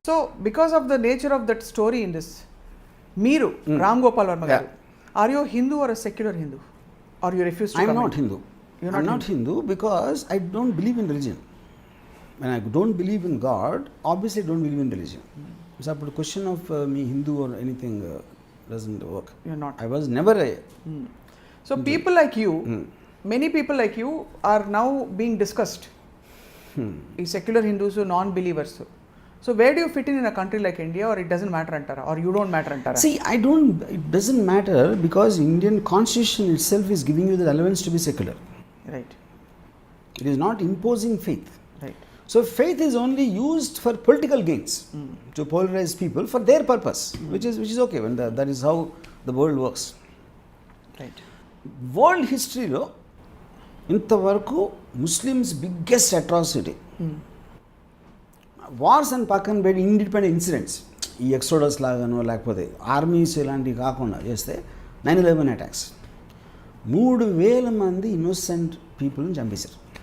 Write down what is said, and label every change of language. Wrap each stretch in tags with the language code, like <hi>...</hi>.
<en>So because of the nature of that story in this, మీరు రామ్ గోపాల్ వర్మ గారు, are you Hindu or secular Hindu, are you refuse to? I'm not Hindu. I'm not Hindu because I don't believe in religion. When I don't believe in God, obviously I don't believe in religion. So the question of me Hindu or anything doesn't work. You're not. I was never a So people like you, many people like you are now being discussed. ఈ secular Hindus, non believers. So where do you fit in a country like India, or it doesn't matter</en> <te>అంటారా,</te> <en>or you don't matter అంటారా? See, it doesn't matter because Indian constitution itself is giving you the relevance to be secular. Right. It is not imposing faith. Right. So faith is only used for political gains, to polarize people for their purpose, which is okay when that is how the world works. Right.</en> <te>World హిస్టరీలో ఇంతవరకు Muslims biggest atrocity, wars అని పక్కన పెట్టి independent incidents, ఈ exodus లాగానో లేకపోతే armies ఇలాంటివి కాకుండా చేస్తే 9/11 అటాక్స్ 3,000 మంది ఇన్నోసెంట్ పీపుల్ని చంపేశారు.</te>